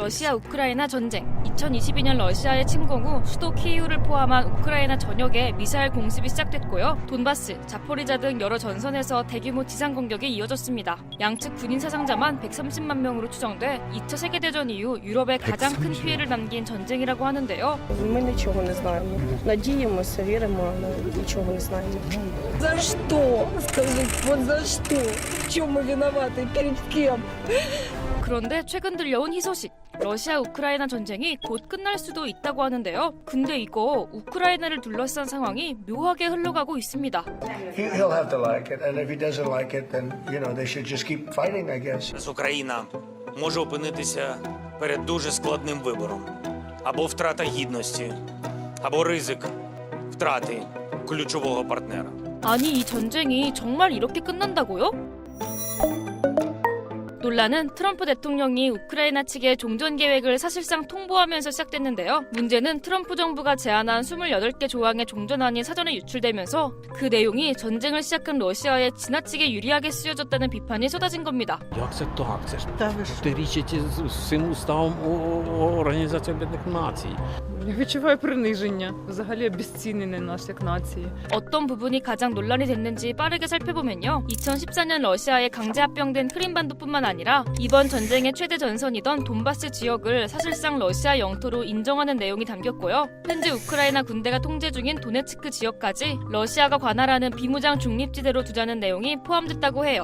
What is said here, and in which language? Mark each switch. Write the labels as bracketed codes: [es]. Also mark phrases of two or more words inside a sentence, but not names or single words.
[ko] 러시아 우크라이나 전쟁. 2022년 러시아의 침공 후 수도 키이우를 포함한 우크라이나 전역에 미사일 공습이 시작됐고요. 돈바스, 자포리자 등 여러 전선에서 대규모 지상 공격이 이어졌습니다. 양측 군인 사상자만 130만 명으로 추정돼 2차 세계대전 이후 유럽에 가장 큰 피해를 남긴 전쟁이라고 하는데요. [uk] Ми нічого не знаємо. Надіємося, віримо, але нічого не знаємо. За що? Скажіть, вот за що? В чому [ru] виноваты? Перед кем? [ko] 그런데 최근 들려온 희소식. 러시아 우크라이나 전쟁이 곧 끝날 수도 있다고 하는데요. 근데 이거 우크라이나를 둘러싼 상황이 묘하게 흘러가고 있습니다. [en] He'll have to like it, and if he doesn't like it, then they should just keep fighting, I guess. [uk] Україна може опинитися перед дуже складним вибором: або втрата гідності, або ризик втрати ключового партнера. [ko] 아니, 이 전쟁이 정말 이렇게 끝난다고요? 논란은 트럼프 대통령이 우크라이나 측의 종전 계획을 사실상 통보하면서 시작됐는데요. 문제는 트럼프 정부가 제안한 28개 조항의 종전안이 사전에 유출되면서 그 내용이 전쟁을 시작한 러시아에 지나치게 유리하게 쓰여졌다는 비판이 쏟아진 겁니다. [uk] Як це так? Це ж протирічить з цим уставом Організації Об'єднаних Націй. Я відчуваю приниження, взагалі обезцінення нас як нації. [ko] 어떤 부분이 가장 논란이 됐는지 빠르게 살펴보면요. 2014년 러시아에 강제 합병된 크림반도뿐만 아니라 이번 전쟁의 최대 전선이던 돈바스 지역을 사실상 러시아 영토로 인정하는 내용이 담겼고요. 현재 우크라이나 군대가 통제 중인 도네츠크 지역까지 러시아가 관할하는 비무장 중립지대로 두자는 내용이 포함됐다고 해요.